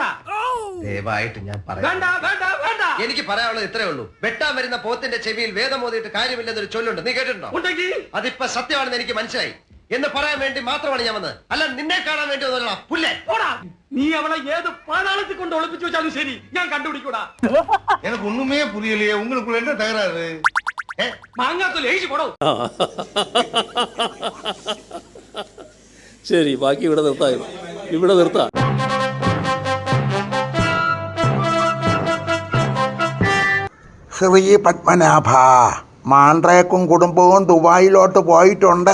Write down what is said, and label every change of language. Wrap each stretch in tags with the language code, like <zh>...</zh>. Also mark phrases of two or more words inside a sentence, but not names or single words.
<ml>ദയവായിട്ട് ഞാൻ പറയാം. എനിക്ക് പറയാനുള്ളത് ഇത്രേ ഉള്ളൂ. വെട്ടാൻ വരുന്ന പോത്തിന്റെ ചെവിയിൽ വേദം ഓതിയിട്ട് കാര്യമില്ലെന്നൊരു ചൊല്ലുണ്ട്. നീ കേട്ടിട്ടുണ്ടോ? അതിപ്പോ സത്യമാണെന്ന് എനിക്ക് മനസ്സിലായി എന്ന് പറയാൻ വേണ്ടി മാത്രമാണ് ഞാൻ വന്നത്. അല്ല നിന്നെ കാണാൻ വേണ്ടി വന്നല്ല. പുല്ലേ, നീ അവളെ ഏത് പാതാളത്തിൽ കൊണ്ട് ഒളിപ്പിച്ചു വെച്ചാലും ശരി, ഞാൻ കണ്ടുപിടിക്കൂടാ.</ml> <ta>எனக்கு ஒண்ணுமே புரியலையே. உங்களுக்குள்ள என்ன தகராறு?</ta> <ml>മാങ്ങാത്തൊലി എഴുതി പോടോ. ശരി, ബാക്കി ഇവിടെ നിർത്താം. ശ്രീ പത്മനാഭ, മാണ്ഡ്രേക്കും കുടുംബവും ദുബായിലോട്ട് പോയിട്ടുണ്ട്.</ml>